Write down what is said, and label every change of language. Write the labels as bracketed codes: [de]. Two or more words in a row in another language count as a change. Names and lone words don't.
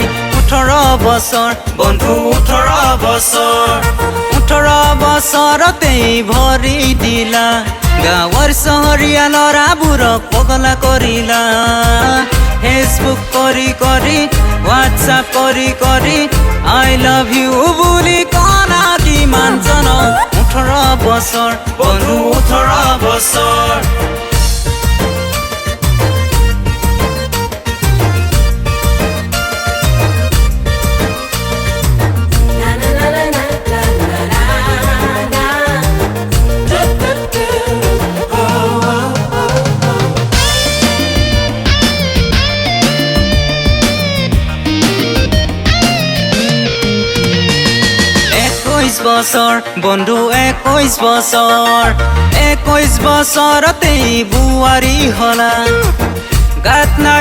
[as] 18 বছৰ বন্ধু 18 বছৰ 18 বছৰতেই ভৰি দিলা গাঁৱৰ চহৰীয়া ল'ৰাবোৰক পগলা কৰিলা ফেচবুক কৰি কৰি হোৱাটছআপ কৰি কৰি [en] I love you [as] বুলি কলা কিমান জনক 18 বছৰ বন্ধু 18 বছৰ Na na na na na na na na. Do do do. Oh oh oh oh. 21 বছৰ বন্ধু 21 বছৰ 21 বছৰতেই বুৱাৰী হলা গাত নাই